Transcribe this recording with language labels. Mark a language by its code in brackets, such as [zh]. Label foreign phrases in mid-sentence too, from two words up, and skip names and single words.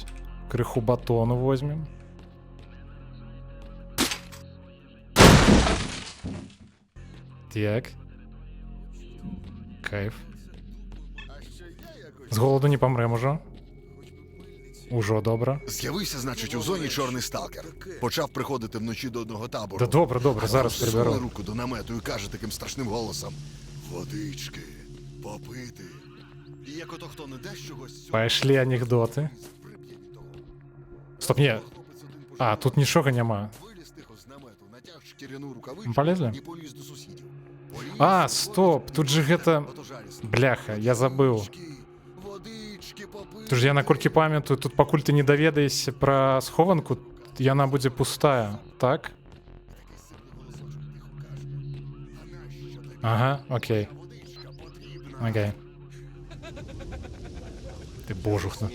[be] Крыху батону возьмем. Так. Кайф. З голаду не памрэм ужо. Ужо добра. [uk] З'явився, значить, у зоні чорний сталкер. Почав приходити вночі до одного табору. Да добре, добре, зараз Суне приберу. руку до намету і каже таким страшним голосом: водички, попити. І як ото хто не дасть чогось цього, [be] Пайшлі анекдоти. [uk] приб'є від того. Стоп, ні. Хлопець один пішов, Тут нічого нема. виліз тихо з намету, натяг шкіряну рукавичку Полезли? і поліз до сусідів. [be] Стоп, тут же гэта... Бляха, я забыл. [uk] Водички, попити. [be] Тут же я наколькі памятаю, тут пакуль ты не даведаешся пра схованку, яна будзе пустая, так? Ага, окей. Окей. Ты божухна.